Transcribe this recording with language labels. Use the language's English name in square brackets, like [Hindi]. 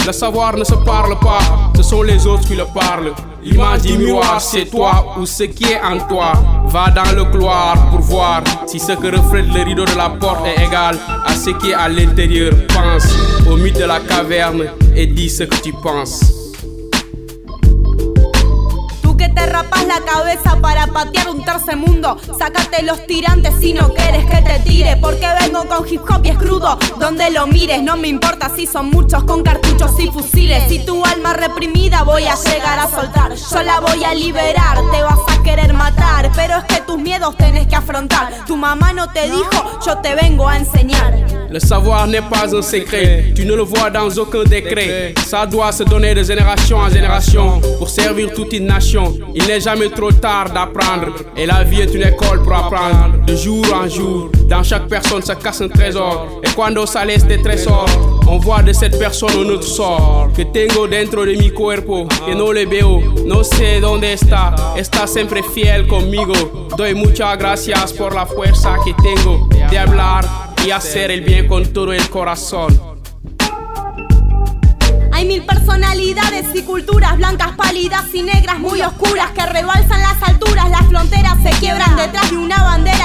[French] Le savoir ne se parle pas, ce sont les autres qui le parlent. L'image du miroir, c'est toi ou ce qui est en toi. Va dans le couloir pour voir si ce que reflète le rideau de la porte est égal à ce qui est à l'intérieur. Pense au mythe de la caverne et dis ce que tu penses. [Spanish] Te rapas la cabeza para patear un tercer mundo. Sácate los tirantes si no quieres que te tire. Porque vengo con hip hop y es crudo. Donde lo mires, no me importa si son muchos con cartuchos y fusiles. Si tu alma reprimida voy a llegar a soltar. Yo la voy a liberar, te vas a querer matar. Pero es que tus miedos tenés que afrontar. Tu mamá no te dijo, yo te vengo a enseñar. [French] Le savoir n'est pas un secret, tu ne le vois dans aucun décret. Ça doit se donner de génération en génération pour servir toute une nation. Il n'est jamais trop tard d'apprendre, et la vie est une école pour apprendre. De jour en jour, dans chaque personne se casse un trésor. Et cuando ça laisse des trésors, on voit de cette personne un autre sort. [Spanish] Que tengo dentro de mi cuerpo, que no le veo, no sé dónde está. Está siempre fiel conmigo. Doy muchas gracias por la fuerza que tengo de hablar y hacer el bien con todo el corazón. Hay mil personalidades y culturas, blancas, pálidas y negras muy oscuras, que rebalsan las alturas, las fronteras se quiebran detrás de una bandera.